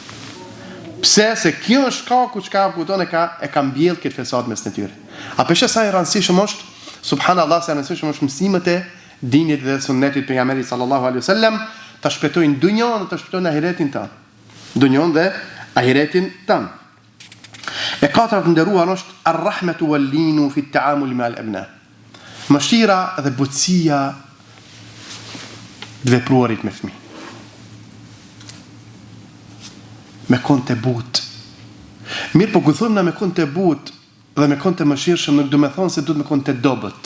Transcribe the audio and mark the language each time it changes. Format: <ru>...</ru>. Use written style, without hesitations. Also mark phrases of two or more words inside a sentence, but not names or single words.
<sq>Pse se kjo është shkaku që e ka mbjellë këtë fesad mes në tyre. A peshe sa i rëndësishëm është, subhanallahu sa i rëndësishëm është mësimët e dinit dhe sunnetit pejgamberit</sq> <ar>صلى الله عليه وسلم,</ar> <sq>ta shpëtojnë dunjon dhe ta shpëtojnë ahiretin tanë. Dunjon dhe ahiretin tanë. E katërt nderuar është</sq> <ar>الرحمة واللين في التعامل مع الأبناء.</ar> <sq>Mëshira dhe butësia të vepruarit me fëmijë. Me kon të but. Mirë, po këthojmë na me kon të but dhe me kon të mëshirshëm, nuk du me thonë se duhet me kon të dobët.</sq>